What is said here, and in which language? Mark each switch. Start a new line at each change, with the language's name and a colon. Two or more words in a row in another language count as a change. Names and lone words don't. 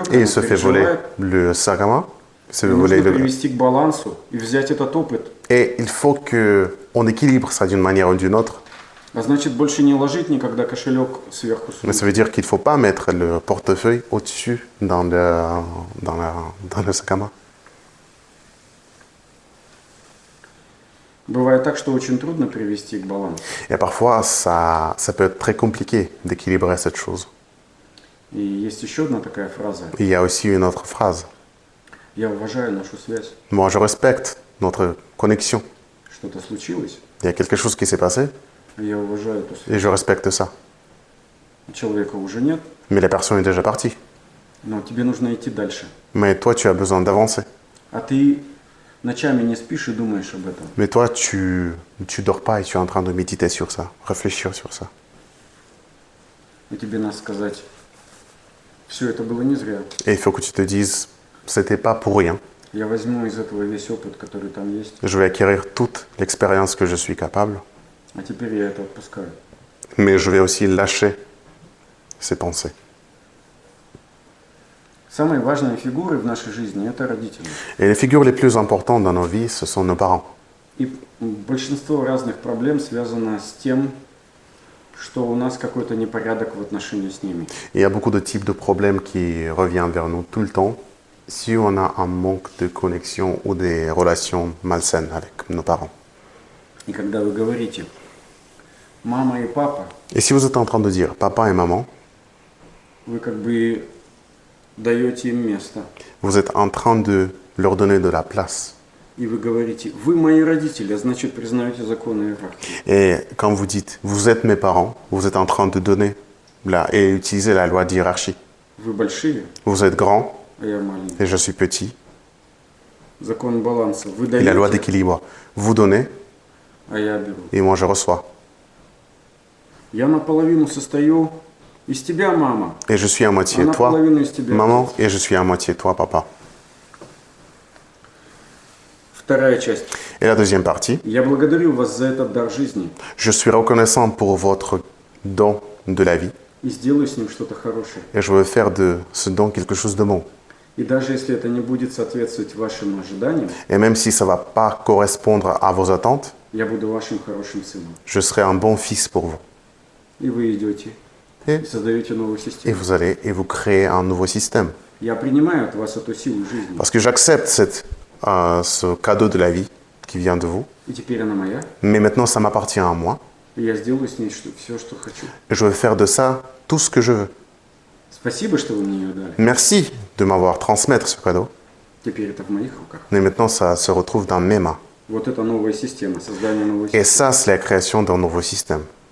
French: Et
Russian: она
French: il se fait voler
Russian: переживает.
French: le sac à main. Il se fait
Russian: И
French: voler
Russian: нужно
French: le...
Russian: привести к балансу и взять этот опыт.
French: Et il faut qu'on équilibre ça d'une manière ou d'une autre.
Russian: А значит, больше не ложить никогда кошелек сверху
French: Mais
Russian: сумки.
French: ça veut dire qu'il ne faut pas mettre le portefeuille au-dessus dans le sac à main.
Russian: Бывает так, что очень трудно привести к балансу.
French: Et parfois, ça peut être très compliqué d'équilibrer cette chose.
Russian: И есть еще одна такая фраза.
French: Il y a aussi une autre phrase.
Russian: Я уважаю нашу связь.
French: Moi, je respecte notre connexion.
Russian: Что-то случилось,
French: Il y a quelque chose qui s'est passé
Russian: я уважаю эту связь.
French: et je respecte ça.
Russian: Человека уже нет,
French: Mais la personne est déjà partie.
Russian: но тебе нужно идти дальше.
French: Mais toi, tu as besoin d'avancer.
Russian: А ты ночами не спишь и думаешь об этом.
French: Mais toi, tu dors pas et tu es en train de méditer sur ça, réfléchir sur ça.
Russian: И тебе надо сказать, все это было не зря.
French: Et il faut que tu te dises, c'était pas pour rien.
Russian: Я возьму из этого весь опыт, который там есть,
French: Je vais acquérir toute l'expérience que je suis capable,
Russian: а теперь я это отпускаю.
French: mais je vais aussi lâcher ces pensées.
Russian: Самые важные фигуры в нашей жизни – это родители.
French: Et les figures les plus importantes dans nos vies, ce sont nos parents.
Russian: И большинство разных проблем связано с тем, что у нас какой-то непорядок в отношении с ними.
French: Il y a beaucoup de types de problèmes qui reviennent vers nous tout le temps si on a un manque de connexion ou des relations malsaines avec nos parents.
Russian: И когда вы говорите «мама и папа»,
French: Et si vous êtes en train de dire papa et maman,
Russian: вы как бы даете им место.
French: vous êtes en train de leur donner de la place.
Russian: И вы говорите «вы мои родители», а значит признаете законы иерархии.
French: Et quand vous dites vous êtes mes parents, vous êtes en train de donner et utiliser la loi d'hierarchie.
Russian: Вы большие,
French: Vous êtes grand
Russian: а я маленький.
French: et je suis petit.
Russian: Закон баланса. Вы
French: Et la loi
Russian: даете,
French: d'équilibre. Vous donnez
Russian: а я беру.
French: et moi je reçois.
Russian: Я наполовину состою из тебя, мама,
French: Et je suis à
Russian: а
French: moitié toi,
Russian: наполовину из тебя.
French: maman,
Russian: отец.
French: et je suis à moitié toi, papa.
Russian: Вторая часть.
French: Et la deuxième partie,
Russian: Я благодарю вас за этот дар жизни
French: je suis reconnaissant pour votre don de la vie
Russian: и сделаю с ним что-то хорошее.
French: et je veux faire de ce don quelque chose de bon.
Russian: И даже если это не будет соответствовать вашим ожиданиям,
French: Et même si ça ne va pas correspondre à vos attentes,
Russian: я буду вашим хорошим сыном.
French: je serai un bon fils pour vous.
Russian: И вы идете
French: Et,
Russian: и создаете новую
French: et
Russian: систему.
French: vous allez et vous créez un nouveau système.
Russian: Я принимаю от вас эту силу жизни.
French: Parce que j'accepte ce cadeau de la vie qui vient de vous,
Russian: И теперь она моя.
French: mais maintenant ça m'appartient à moi
Russian: И я сделаю с ней все, что хочу.
French: et je veux faire de ça tout ce que je veux.
Russian: Спасибо, что вы мне ее дали.
French: Merci de m'avoir transmettre ce cadeau,
Russian: Теперь это в моих руках.
French: mais maintenant ça se retrouve dans mes mains.
Russian: Вот это новая система, создание новой
French: Et
Russian: системы.
French: ça, c'est la création d'un nouveau système.